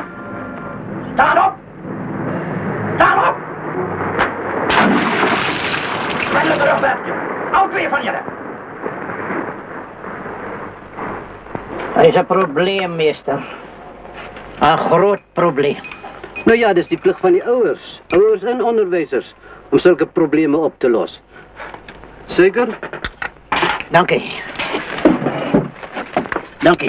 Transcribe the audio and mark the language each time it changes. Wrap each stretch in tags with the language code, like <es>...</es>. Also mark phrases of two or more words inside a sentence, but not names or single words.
<af>Staan op! Staan op!</af> <nl>Ga je terug, Bertje. Al twee van jullie. Er is een probleem, meester. Een groot probleem.</nl> <af>Nou ja, dis die plig van die ouers en onderwysers om sulke probleme op te los.</af> <nl>Zeker?</nl> <af>Dankie. Dankie.</af>